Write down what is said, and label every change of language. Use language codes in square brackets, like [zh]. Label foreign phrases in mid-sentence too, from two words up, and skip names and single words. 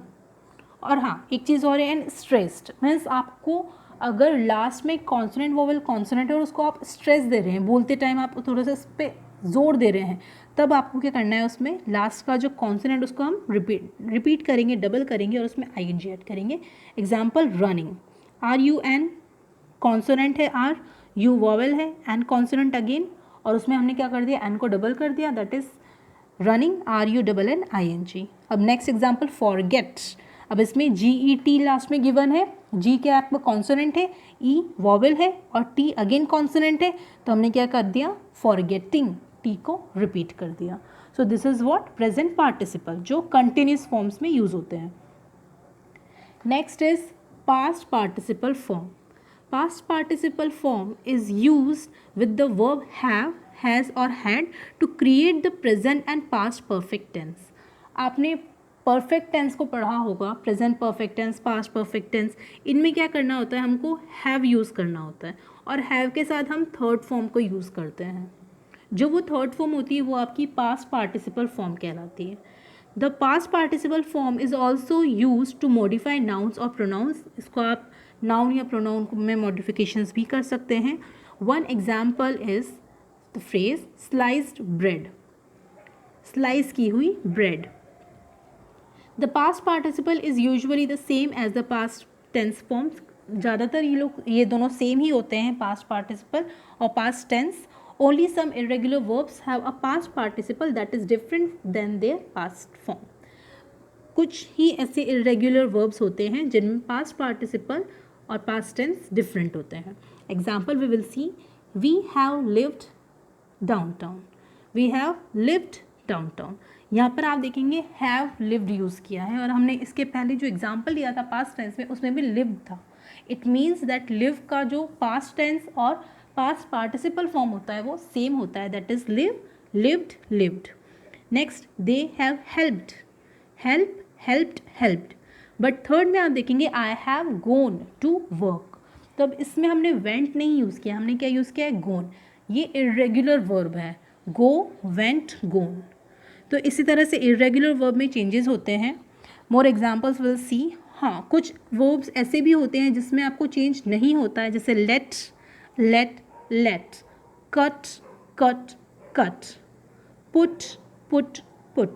[hi] और हाँ, एक चीज़ और है, [en] and stressed, [hi] मीन्स आपको अगर लास्ट में [en] consonant, vowel, consonant [hi] है और उसको आप स्ट्रेस दे रहे हैं, बोलते टाइम आप थोड़ा सा इस पर जोर दे रहे हैं, तब आपको क्या करना है, उसमें लास्ट का जो कॉन्सोनेंट उसको हम रिपीट करेंगे, डबल करेंगे और उसमें [en] ing add [hi] करेंगे. [en] example, running, RUN consonant [hi] है, [en] R, U vowel [hi] है, [en] N consonant again, [hi] और उसमें हमने क्या कर दिया, एन को डबल कर दिया, [en] that is running, RUNNING. [hi] अब [en] next example, forget. [hi] अब इसमें [en] GET last [hi] में गिवन है, जी क्या आपका कॉन्सोनेंट है, [en] E vowel [hi] है और [en] T again consonant [hi] है, तो हमने क्या कर दिया, [en] forgetting, T [hi] को रिपीट कर दिया. [en] so this is what present participle जो continuous forms में use [hi] होते हैं. [en] next is past participle form. Past participle form is used with the verb have, has or had to create the present and past perfect tense. [hi] आपने [en] perfect tense [hi] को पढ़ा होगा, [en] present perfect tense, past perfect tense. [hi] इनमें क्या करना होता है, हमको have यूज़ करना होता है और have के साथ हम [en] third form [hi] को यूज़ करते हैं. जो वो [en] third form [hi] होती है वो आपकी [en] past participle form [hi] कहलाती है. [en] the past participle form is also use to modify nouns और pronouns. [hi] इसको आप नाउन या प्रोनाउन में मॉडिफिकेशंस भी कर सकते हैं. [en] one example is the phrase sliced bread, [hi] स्लाइस की हुई ब्रेड. [en] the past participle is usually the same as the past tense forms. [hi] ज़्यादातर ये दोनों सेम ही होते हैं, [en] past participle [hi] और [en] past tense. Only some irregular verbs have a past participle that is different than their past form. [hi] कुछ ही ऐसे [en] irregular verbs [hi] होते हैं जिनमें [en] past participle [hi] और [en] past tense different [hi] होते हैं. [en] Example we will see, we have lived downtown. We have lived downtown. [hi] यहाँ पर आप देखेंगे [en] have lived [hi] यूज़ किया है और हमने इसके पहले जो एग्जाम्पल लिया था [en] past tense [hi] में उसमें भी lived था. [en] It means that live [hi] का जो [en] past tense और past participle form [hi] होता है वो [en] सेम [hi] होता है, [en] that is live, lived, lived. next they have helped, help, helped, helped. but third [hi] में आप देखेंगे [en] I have gone to work. [hi] तो अब इसमें हमने वेंट नहीं यूज़ किया, हमने क्या यूज़ किया है, गोन. [en] ये irregular verb है, go, went, gone. [hi] तो इसी तरह से [en] irregular verb [hi] में चेंजेस होते हैं. [en] more examples will see. [hi] हाँ, कुछ वर्ब्स ऐसे भी होते हैं जिसमें आपको चेंज नहीं होता है, जैसे [en] let, let, let, cut, cut, cut, put, put, put.